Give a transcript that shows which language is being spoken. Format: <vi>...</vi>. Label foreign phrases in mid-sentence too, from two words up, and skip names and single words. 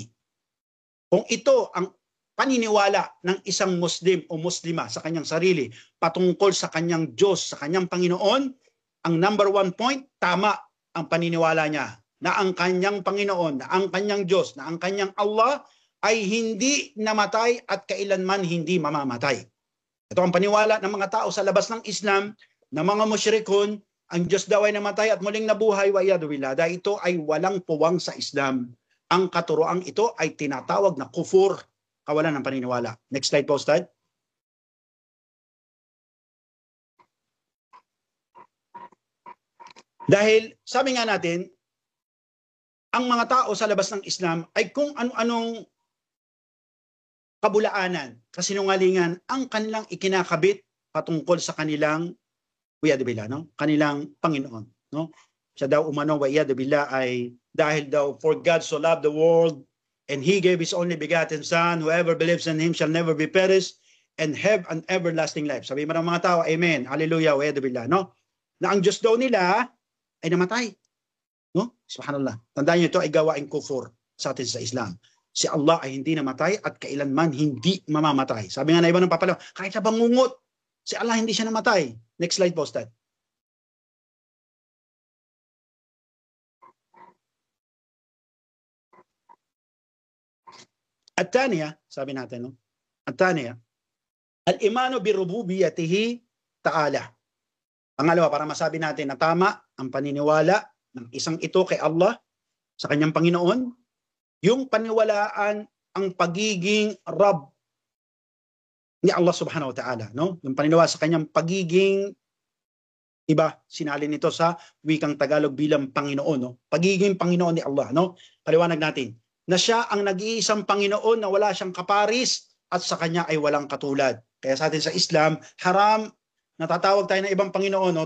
<tl>Kung ito ang paniniwala ng isang Muslim o Muslima sa kanyang sarili patungkol sa kanyang Diyos, sa kanyang Panginoon, ang number 1 point, tama ang paniniwala niya na ang kanyang Panginoon, na ang kanyang Diyos, na ang kanyang Allah ay hindi namatay at kailanman hindi mamamatay. Ito ang paniwala ng mga tao sa labas ng Islam, na mga musyrikon, ang Diyos daw ay namatay at muling nabuhay,</tl> <ar>والعياذ بالله.</ar> <tl>Dahil ito ay walang puwang sa Islam. Ang katuroang ito ay tinatawag na kufur, kawalan ng paniniwala.</tl> <en>Next slide</en> <tl>po, Ustad. Dahil sabi nga natin, ang mga tao sa labas ng Islam ay kung ano-anong kabulaanan, kasinungalingan ang kanilang ikinakabit patungkol sa kanilang no? Kanilang Panginoon. No? Siya daw umano ay dahil daw</tl> <en>for God so loved the world and He gave His only begotten Son, whoever believes in Him shall never be perished and have an everlasting life.</en> <tl>Sabi mo ng mga tao, Amen, Hallelujah, no? Na ang Diyos daw nila ay namatay. No? Subhanallah. Tandaan niyo ito ay gawaing kufur sa atin sa Islam. si Allah ay hindi namatay at kailanman hindi mamamatay. Sabi nga na iba ng papalaw, kahit sa bangungot, si Allah hindi siya namatay.</tl> <en>Next slide</en> <tl>po, Ustad. At-taniya, sabi natin, no?</tl> <ar>الثانية، الإيمان بربوبيته تعالى.</ar> <tl>Pangalawa, para masabi natin na tama ang paniniwala ng isang ito kay Allah sa kanyang Panginoon, yung paniwalaan ang pagiging Rabb ni Allah</tl> <ar>سبحانه وتعالى.</ar> <tl>No? Yung paniniwala sa kanyang pagiging, iba, sinalin nito sa wikang Tagalog bilang Panginoon. No? Pagiging Panginoon ni Allah. No? Paliwanag natin na siya ang nag-iisang Panginoon na wala siyang kaparis at sa kanya ay walang katulad. Kaya sa atin sa Islam, haram natatawag tayo ng ibang Panginoon, no?</tl>